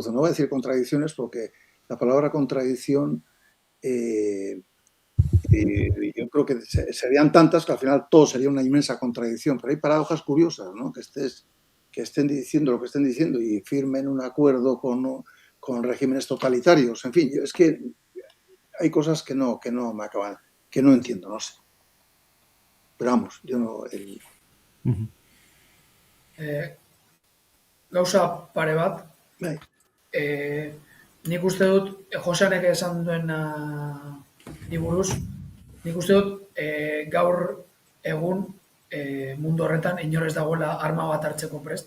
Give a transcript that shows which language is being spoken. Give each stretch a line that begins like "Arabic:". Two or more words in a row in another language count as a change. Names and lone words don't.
Spanish: No voy a decir contradicciones porque la palabra contradicción yo creo que serían tantas que al final todo sería una inmensa contradicción. Pero hay paradojas curiosas, ¿no? Que estén diciendo lo que estén diciendo y firmen un acuerdo con regímenes totalitarios. En fin, es que hay cosas que no me acaban, que no entiendo, no sé. Pero vamos, yo no...
Basque: Gauza pare bat, nik uste dut, Joseanek esan duen buruz, nik uste dut gaur egun mundu horretan inor ez dagoela arma bat hartzeko prest.